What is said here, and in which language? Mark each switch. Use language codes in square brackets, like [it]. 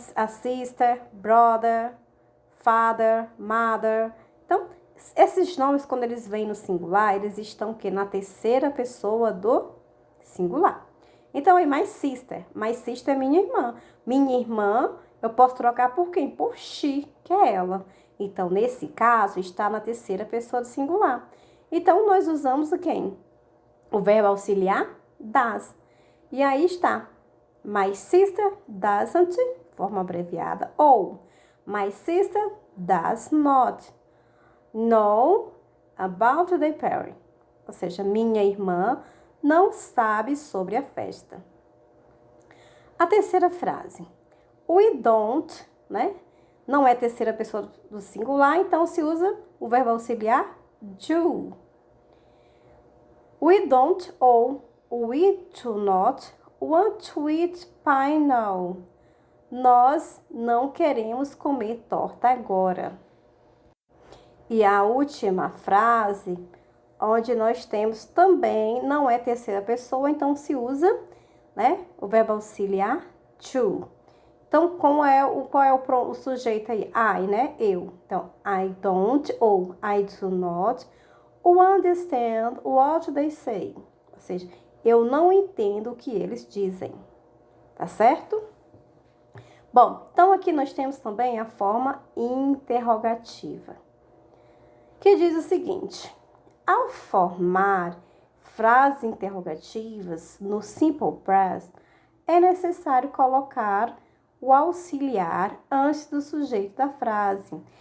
[en] A sister, brother, father, mother. [pt] Então, esses nomes, quando eles vêm no singular, eles estão que na terceira pessoa do singular. Então, aí, [en] my sister. My sister [pt] é minha irmã. Minha irmã, eu posso trocar por quem? Por she, que é ela. Então, nesse caso, está na terceira pessoa do singular. Então, nós usamos o quem? O verbo auxiliar, does. E aí está. [en] My sister doesn't, [pt] forma abreviada. [en] Ou, my sister does not know about the party. [pt] Ou seja, minha irmã não sabe sobre a festa. A terceira frase. [en] We don't, [pt] né? Não é terceira pessoa do singular, então se usa o verbo auxiliar do. [en] We don't ou we do not want to eat pie now. [pt] Nós não queremos comer torta agora. E a última frase, onde nós temos também, não é terceira pessoa, então se usa, né, o verbo auxiliar to. Então, qual é o sujeito aí? I, né? Eu. [en] Então, I don't ou I do not understand what they say. [pt] Ou seja, eu não entendo o que eles dizem. Tá certo? Bom, então aqui nós temos também a forma interrogativa, que diz o seguinte. Ao formar frases interrogativas no simple present, é necessário colocar o auxiliar antes do sujeito da frase.